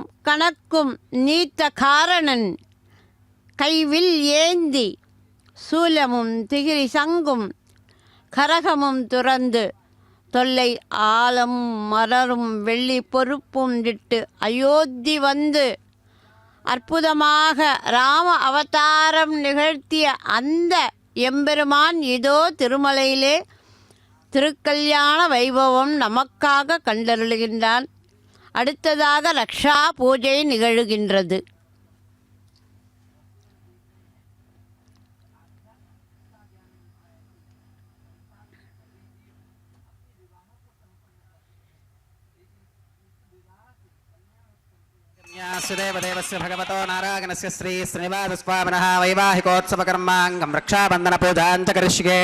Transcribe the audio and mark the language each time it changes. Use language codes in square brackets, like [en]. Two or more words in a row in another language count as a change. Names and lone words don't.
[ta] கணக்கும் நீத்த காரணன் கைவில் ஏந்தி சூலமும் திகிரி சங்கும் கரகமும் துறந்து தொல்லை ஆலம் மலரும் வெள்ளி பொறுப்பும் விட்டு அயோத்தி வந்து அற்புதமாக ராம அவதாரம் நிகழ்த்திய அந்த எம்பெருமான் இதோ திருமலையிலே திருக்கல்யாண வைபவம் நமக்காக கண்டருளுகின்றான். அடுத்ததாக ரக்ஷா பூஜை நிகழுகின்றது. [sa] सुदेवदेवस्य भगवतो नारायणस्य श्री श्रीनिवासस्वामिनः वैवाहिकोत्सवकर्माङ्गं रक्षाबन्धनपूजां च करिष्ये।